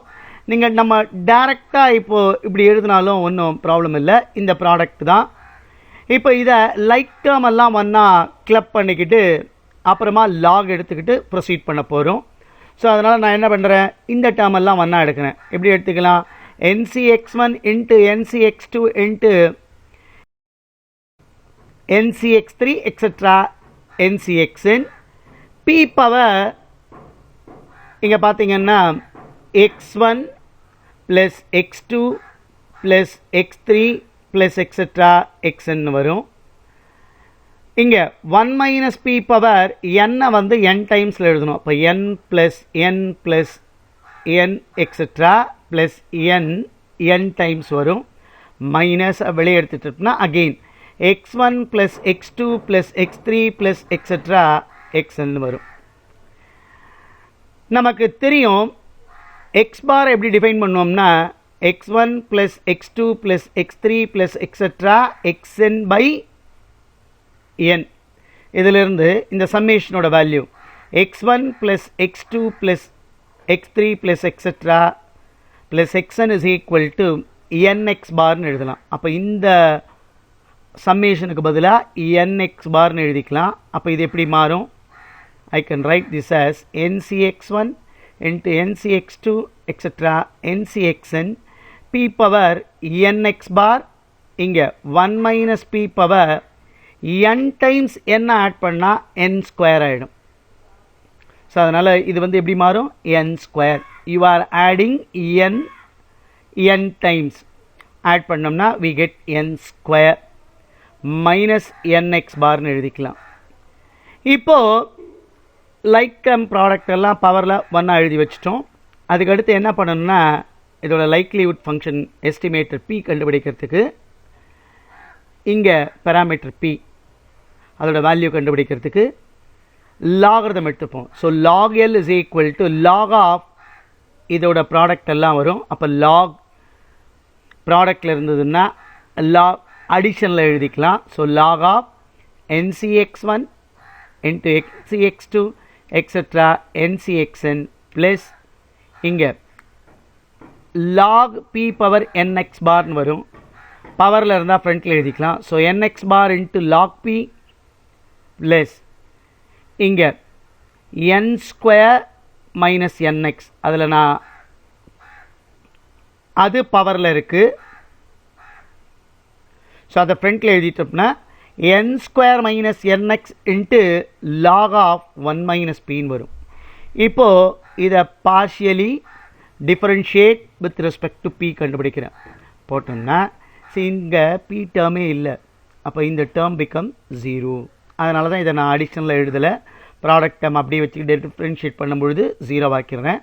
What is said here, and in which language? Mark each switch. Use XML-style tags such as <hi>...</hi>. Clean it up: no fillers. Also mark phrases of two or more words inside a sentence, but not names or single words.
<ta>நீங்கள் நம்ம டைரெக்டாக இப்போது இப்படி எழுதினாலும் ஒன்றும் ப்ராப்ளம் இல்லை. இந்த ப்ராடக்ட் தான். இப்போ இதை</ta> <en>like term</en> <ta>எல்லாம் ஒன்றா கிளப் பண்ணிக்கிட்டு அப்புறமா லாக் எடுத்துக்கிட்டு ப்ரொசீட் பண்ண போகிறோம். ஸோ அதனால் நான் என்ன பண்ணுறேன், இந்த டேர்ம் எல்லாம் ஒன்றா எடுக்கிறேன். எப்படி எடுத்துக்கலாம்?</ta> <en>NCX1 into NCX2 into NCX3 etc. NCXN P power</en> <ta>இங்கே பார்த்தீங்கன்னா</ta> <en>x1 plus x2 plus x3 plus etc.</en> <ta>xn வரும். இங்கே 1</ta> <en>minus P power n</en> <ta>வந்து n டைம்ஸில் எழுதணும்.</ta> <en>அப்போ n plus n etc. plus n times வரும்.</en> <ta>மைனஸ் வெளியே எடுத்துட்டோம்னா</ta> <en>again x1 plus x2 plus x3 plus etc.</en> <ta>xn வரும். நமக்கு தெரியும்</ta> <en>x bar</en> <ta>எப்படி டிஃபைன் பண்ணுவோம்னா</ta> <en>x1 plus x2 plus x3 plus etc. xn by n.</en> <ta>இதிலிருந்து இந்த சம்மேஷனோட வேல்யூ</ta> <en>x1 plus x2 plus x3 plus etc. plus xn is equal to nx bar</en> <ta>எழுதலாம். அப்போ இந்த சம்மேஷனுக்கு பதிலாக</ta> <en>nx bar</en> <ta>எழுதிக்கலாம். அப்போ இது எப்படி மாறும்?</ta> <en>I can write this as ncx1 into ncx2 etc. ncxn p power nx bar இங்கே 1 minus p power n times</en> <ta>என்ன ஆட் பண்ணால்</ta> <en>n square ஆகிடும்.</en> <ta>ஸோ அதனால் இது வந்து எப்படி மாறும்?</ta> <en>n square. you are adding n times</en> <ta>ஆட் பண்ணோம்னா</ta> <en>we get n square minus nx bar</en> <ta>எழுதிக்கலாம். இப்போது</ta> <en>like come product</en> <ta>எல்லாம் பவரில் ஒன்றா எழுதி வச்சிட்டோம். அதுக்கடுத்து என்ன பண்ணணும்னா இதோட</ta> <en>likelihood function estimator p</en> <ta>கண்டுபிடிக்கிறதுக்கு இங்கே</ta> <en>parameter p</en> <ta>அதோட வேல்யூ கண்டுபிடிக்கிறதுக்கு லாகரிதம் எடுத்துப்போம்.</ta> <en>so log L is equal to log of</en> <ta>இதோட ப்ராடக்ட் எல்லாம் வரும். அப்போ லாக் ப்ராடக்டில் இருந்ததுன்னா லாக் அடிஷனில் எழுதிக்கலாம்.</ta> <en>so log of ncx1 into ncx2 etc ncxn plus இங்கே log p power nx bar வரும். பவரில் இருந்தால் ஃப்ரண்ட்டில் எழுதிக்கலாம். ஸோ nx bar into log p plus இங்கே n square minus nx,</en> <ta>அதில் நான் அது பவரில் இருக்குது.</ta> <en>ஸோ</en> <ta>அதை ஃப்ரண்ட்டில் எழுதிட்டோம்னா</ta> <en>n square minus nx into log of 1 minus pன்னு வரும்.</en> <ta>இப்போது இதை</ta> <en>partially differentiate with respect to p</en> <ta>கண்டுபிடிக்கிறேன். போட்டோம்னா இங்கே p டேர்மே இல்லை. அப்போ இந்த</ta> <en>term become</en> <ta>0. அதனால தான் இதை நான் அடிஷனலாக எழுதலை.</ta> <en>product term</en> <ta>அப்படியே வச்சுக்கிட்டு டிஃபரன்ஷியேட் பண்ணும்பொழுது 0 ஆக்கிடுறேன்.</ta>